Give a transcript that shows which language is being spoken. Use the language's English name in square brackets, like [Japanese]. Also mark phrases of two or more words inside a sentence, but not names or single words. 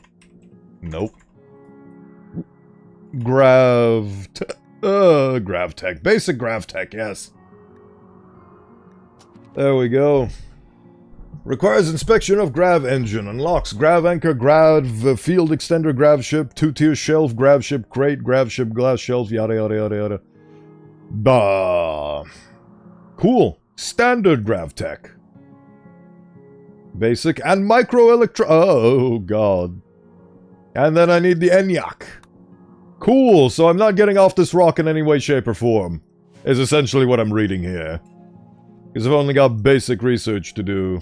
[English] Nope. Gravtech. Basic Gravtech, yes. There we go. Requires inspection of Grav engine. Unlocks Grav anchor, Grav field extender, Grav ship, 2-tier shelf, Grav ship crate, Grav ship glass shelf, yada yada yada yada. Bah. Cool. Standard Gravtech. Basic and oh god. And then I need the Enyaq. Cool, so I'm not getting off this rock in any way, shape, or form. Is essentially what I'm reading here. Because I've only got basic research to do.